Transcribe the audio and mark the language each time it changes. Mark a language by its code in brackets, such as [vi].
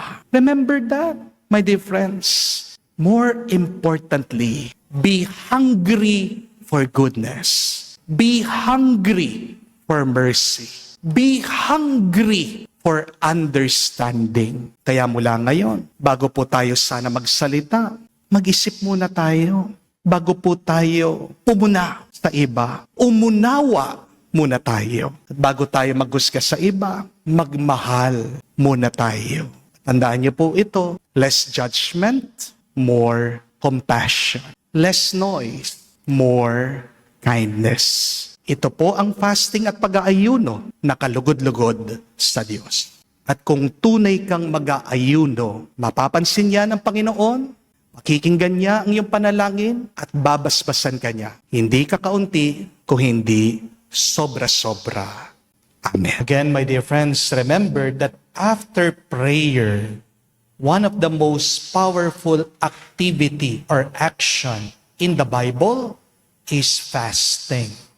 [en] Remember that, my dear friends. More importantly, be hungry for goodness. Be hungry for mercy. Be hungry for understanding. [tl] Kaya mula ngayon, bago po tayo sana magsalita, mag-isip muna tayo. Bago po tayo pumuna sa iba, umunawa muna tayo. At bago tayo maghusga sa iba, magmahal muna tayo. Tandaan niyo po ito, [en] less judgment, more compassion. Less noise, more kindness. [tl] Ito po ang fasting at pag-aayuno na kalugod-lugod sa Diyos. At kung tunay kang mag-aayuno, mapapansin niya ng Panginoon, makikinggan niya ang iyong panalangin at babasbasan ka niya. Hindi kakaunti, kung hindi sobra-sobra. Amen. [en] Again, my dear friends, remember that after prayer, one of the most powerful activity or action in the Bible is fasting.